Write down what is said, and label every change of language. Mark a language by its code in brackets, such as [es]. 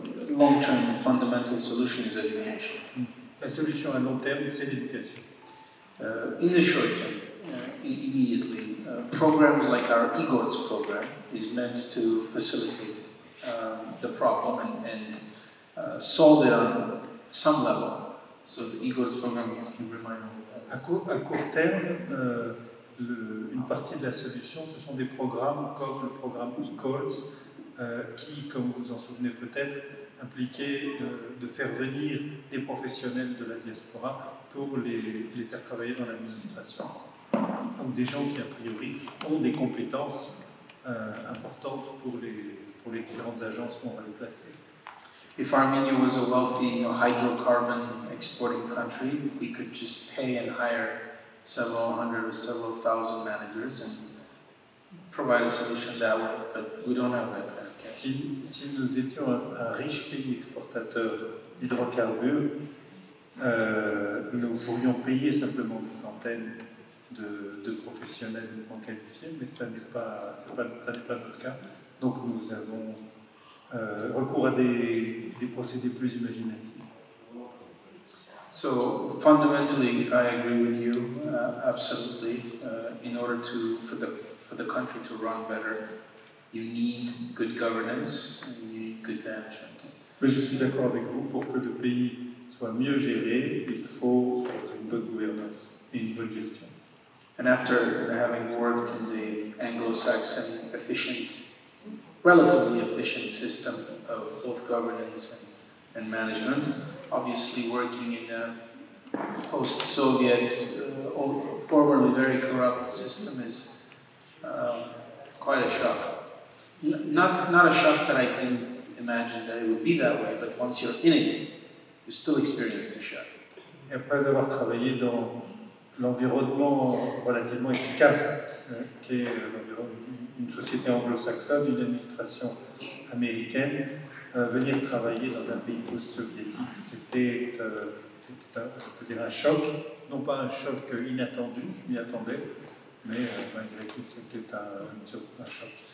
[en] Long-term fundamental solution is education. [fr] La solution à long terme, c'est l'éducation. [en] In the short term, immediately, programs like our eGoals program is meant to facilitate the problem and solve it on some level. So the eGoals program can remind me of that. [fr] À court terme, une partie de la solution, ce sont des programmes comme le programme eGoals, qui, comme vous vous en souvenez peut-être, impliquait de faire venir des professionnels de la diaspora pour les faire travailler dans l'administration. Donc des gens qui, a priori, ont des compétences importantes pour les différentes agences où on va les placer. [en] If Armenia was a wealthy hydrocarbon exporting country, we could just pay and hire several hundred or several thousand managers and provide a solution that way, but we don't have that kind of cash. [fr] Si nous étions un riche pays exportateur d'hydrocarbures, nous pourrions payer simplement des centaines de professionnels qualifiés, mais ça n'est pas notre cas. Donc nous avons recours à des procédés plus imaginatifs. [en] So fundamentally, I agree with you absolutely. In order for the country to run better, you need good governance and you need good management. [fr] Oui, je suis d'accord avec vous. Pour que le pays soit mieux géré, il faut une bonne gouvernance et une bonne gestion. [en] And after having worked in the Anglo-Saxon relatively efficient system of both governance and management, obviously working in a post-Soviet, formerly very corrupt system is quite a shock. Not a shock that I didn't imagine that it would be that way, but once you're in it, you still experience the shock. [fr] Et après avoir travaillé dans l'environnement relativement efficace, qui est une société anglo-saxonne, une administration américaine, venir travailler dans un pays post-soviétique, c'était je peux dire un choc, non pas un choc inattendu, je m'y attendais, mais malgré tout c'était un choc.